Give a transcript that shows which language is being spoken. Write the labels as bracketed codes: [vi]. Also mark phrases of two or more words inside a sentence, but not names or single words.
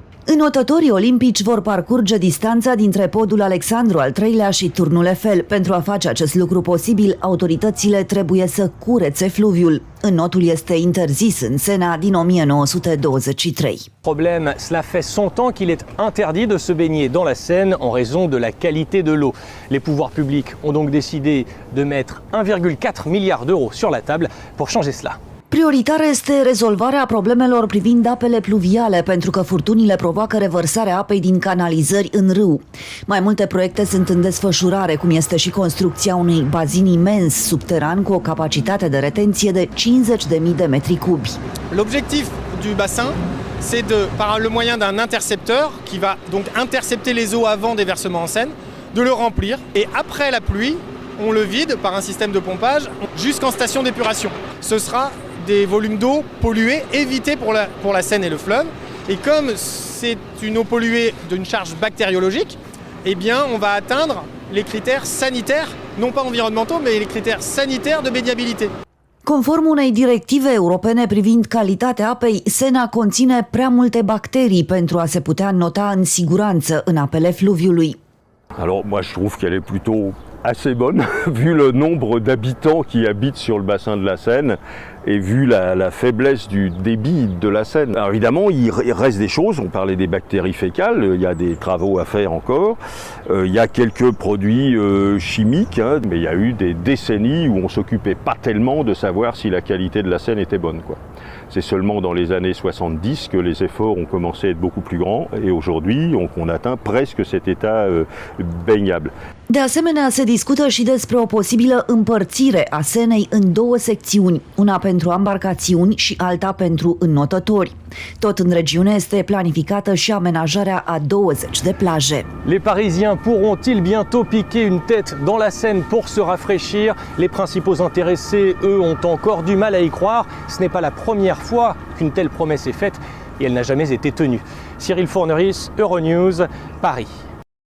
[ro] Înotătorii olimpici vor parcurge distanța dintre podul Alexandru al III-lea și turnul Eiffel. Pentru a face acest lucru posibil, autoritățile trebuie să curețe fluviul. Înotul este interzis în Sena din 1923. [fr] Problème, cela fait 100 ans qu'il est interdit de se baigner dans la Seine en raison de la qualité de l'eau. Les pouvoirs publics ont donc décidé de mettre 1,4 milliard d'euros sur la table pour changer cela. [ro] Prioritară este rezolvarea problemelor privind apele pluviale, pentru că furtunile provoacă revărsarea apei din canalizări în râu. Mai multe proiecte sunt în desfășurare, cum este și construcția unui bazin imens subteran cu o capacitate de retenție de 50.000 de metri cubi. [fr] L'objectif du bassin, c'est par le moyen d'un intercepteur qui va donc intercepter les eaux avant des versements en Seine, de le remplir et après la pluie, on le vide par un système de pompage jusqu'en station d'épuration. Ce sera des volumes d'eau pollués évités pour la Seine et le fleuve. Et comme c'est une eau polluée d'une charge bactériologique, eh bien on va atteindre les critères sanitaires, non pas environnementaux, mais les critères sanitaires de baignabilité. [ro] Conform unei directive europene privind calitatea apei, Sena conține prea multe bacterii pentru a se putea nota în siguranță în apele fluviului. [fr] Alors moi je trouve qu'elle est plutôt assez bonne, vu le nombre d'habitants qui habitent sur le bassin de la Seine et vu la faiblesse du débit de la Seine. Alors évidemment, il reste des choses, on parlait des bactéries fécales, il y a des travaux à faire encore, il y a quelques produits chimiques, hein, mais il y a eu des décennies où on s'occupait pas tellement de savoir si la qualité de la Seine était bonne, quoi. C'est seulement dans les années 70 que les efforts ont commencé à être beaucoup plus grands et aujourd'hui on atteint presque cet état baignable. [ro] De asemenea, se discută și despre o posibilă împărțire a Senei în două secțiuni, una pentru embarcațiuni și alta pentru înnotători. Tot în regiune este planificată și amenajarea a 20 de plaje. [fr] Les Parisiens pourront-ils bientôt piquer une tête dans la Seine pour se rafraîchir? Les principaux intéressés, eux, ont encore du mal à y croire. Ce n'est pas la première fois qu'une telle promesse est faite et elle n'a jamais été tenue. Cyril Fourneris, Euronews, Paris.